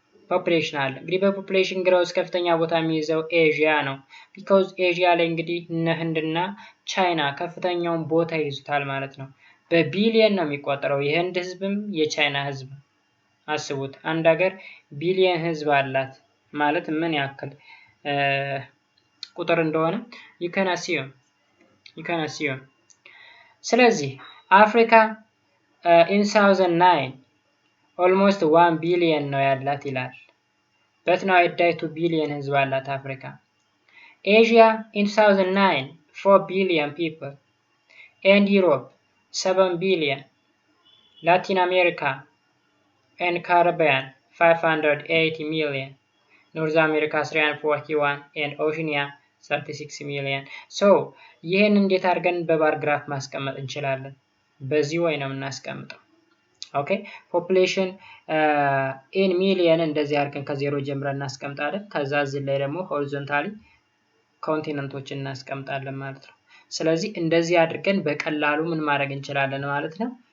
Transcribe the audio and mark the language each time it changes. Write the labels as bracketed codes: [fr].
[am] ፖፑሌሽን አለ። እንግዲህ በፖፑሌሽን ግሮዝ ከፍተኛ ቦታ የሚይዘው ኤዥያ ነው። ቢኮዝ ኤዥያ ላይ እንግዲህ እነ ህንድና ቻይና ከፍተኛውን ቦታ ይዙታል ማለት ነው። በቢሊየን ነው የሚቆጠረው የህንድ ህዝብም የቻይና ህዝብ። አስቡት አንድ ሀገር ቢሊየን ህዝብ አላት ማለት ምን ያክል ቁጥር እንደሆነ [en] you can assume። [am] ስለዚህ አፍሪካ [en] in 2009 almost 1 billion [am] ነው ያላት ይላል። [en] but now it died 2 billion [am] ህዝብ አላት አፍሪካ። [en] Asia in 2009 4 billion people, and Europe 7 billion, Latin America and Caribbean 580 million, North America 341 and Oceania 36 million. [am] So ይህን እንዴት አድርገን በባር ግራፍ ማስቀመጥ እንችላለን? በዚህ ወይ ነው የምናስቀምጠው። ኦኬ ፖፑሌሽን ኢን ሚሊየን እንደዚህ አድርገን ከዜሮ ጀምረን እናስቀምጣለን። ከዛ እዚህ ላይ ደግሞ ሆሪዞንታሊ ኮንቲነንቶችን እናስቀምጣለን ማለት ነው። ስለዚህ እንደዚህ አድርገን በቀላሉ ምን ማድረግ እንችላለን ማለት ነው?